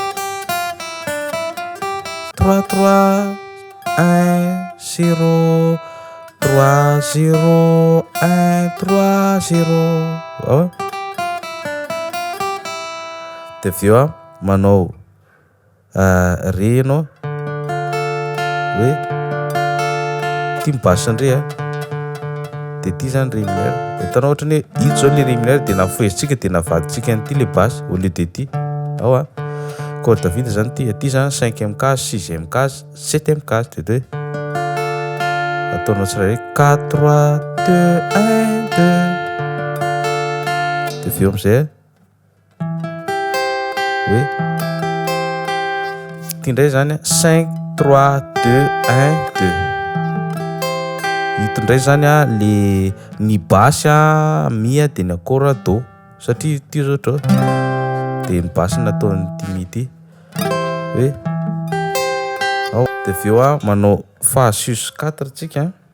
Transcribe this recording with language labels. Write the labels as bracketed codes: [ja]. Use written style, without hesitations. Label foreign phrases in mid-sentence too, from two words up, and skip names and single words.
[mg] 3 3 1 0 3 0 1 3 0 ao de aveo manao re ianao hoe ty mibasandre de ty zany [fr] re mineur [mg] hitanao ohatra ny hoe ito zao le [fr] re mineur [mg] de nafoezitsika de navaditsika an'ity le basy [fr] au lieu de [mg] ty ao [fr] corde vide [mg] zany ty zany [fr] 5e case 6e case 7e case [mg] de hoe ataonao tsirairay 4 3 2 1 2 de aveo amizay hoe ty ndray zany 5 3 2 1 2 ito ndray zany le ny basy mi de ny akora do satria ty zao ohatra de ny basy nataony ty mi ty hoe ao de aveo manao fa sus 4 tsika